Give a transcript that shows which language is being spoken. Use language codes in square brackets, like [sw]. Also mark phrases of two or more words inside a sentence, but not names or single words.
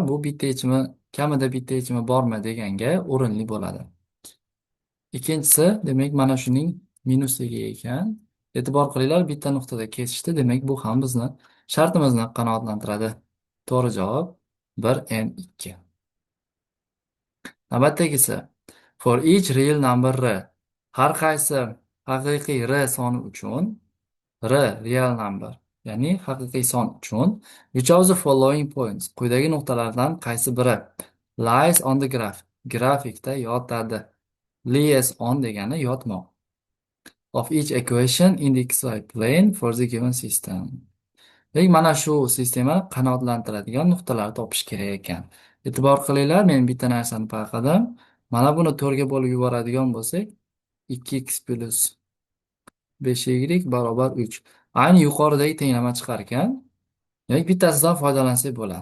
[uz] Bu bitta yechimi, kamida bitta yechimi bormi deganga o'rinli bo'ladi. Ikkinchisi, demak, mana shuning minusligi ekan. E'tibor qilinglar, bitta nuqtada kesishdi. Demak, bu ham bizni shartimizni qanoatlantiradi. To'g'ri javob 1n2. Navbatdagisi. [en] For each real number r, [uz] har qaysi haqiqiy r soni uchun [en] real number, [uz] ya'ni haqiqiy son uchun [en] which of the following points, [uz] quyidagi nuqtalardan qaysi biri [en] lies on the graph, [uz] grafikda yotadi. [en] Lies on [uz] degani yotmoq. [en] Of each equation in the xy plane for the given system. [uz] Demak, mana shu sistema qanoatlantiradigan nuqtalarni topish kerak ekan. E'tibor qilinglar, men bitta narsani payqadim. Mana buni 4 ga bo'lib yuboradigan bo'lsak, 2x + 5y barobar 3. Ayni yuqoridagi tenglama chiqar ekan. Demak, bittasidan foydalansak bo'ladi.